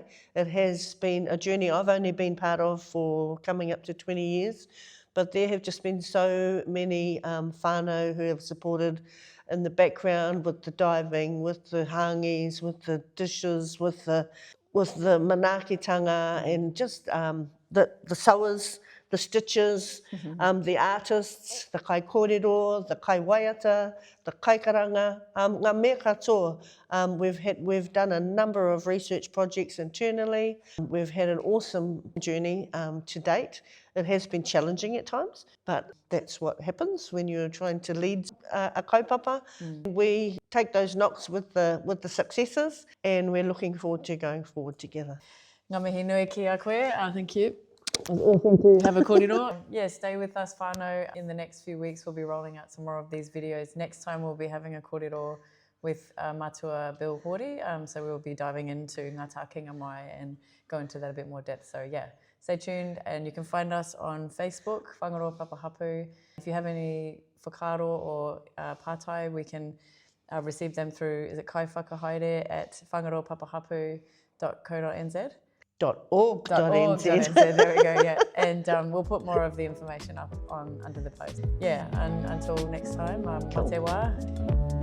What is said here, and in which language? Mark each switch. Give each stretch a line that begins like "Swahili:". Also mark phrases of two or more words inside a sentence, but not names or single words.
English: It has been a journey I've only been part of for coming up to 20 years, but there have just been so many whānau who have supported in the background with the diving, with the hangis, with the dishes, with the manaakitanga, and just the sewers, the stitches, the artists, the
Māori: kai kōrero,
English: the
Māori: kai waiata,
English: the
Māori: kai karanga, ngā mea katoa.
English: We've done a number of research projects internally. We've had an awesome journey to date. It has been challenging at times, but that's what happens when you're trying to lead a kaupapa. We take those knocks with the successes, and we're looking forward to going forward together.
Māori: Ngā mihi nui ki a koe.
English: Thank you. Awesome to have a kōrero. Yeah, stay with us, whānau. In the next few weeks, we'll be rolling out some more of these videos. Next time, we'll be having a kōrero with Matua Bill Hori. So we'll be diving into Ngā Takengā Mai and go into that a bit more depth. So yeah, stay tuned, and you can find us on Facebook, Whangaroa Papa Hapū. If you have any whakaaro or pātai, we can receive them through, is it kaiwhakahaere at whangaroapapahapū.co.nz? .org.nz. There we go, yeah. And we'll put more of the information up under the post. Yeah, and until next time,
Māori: te wā.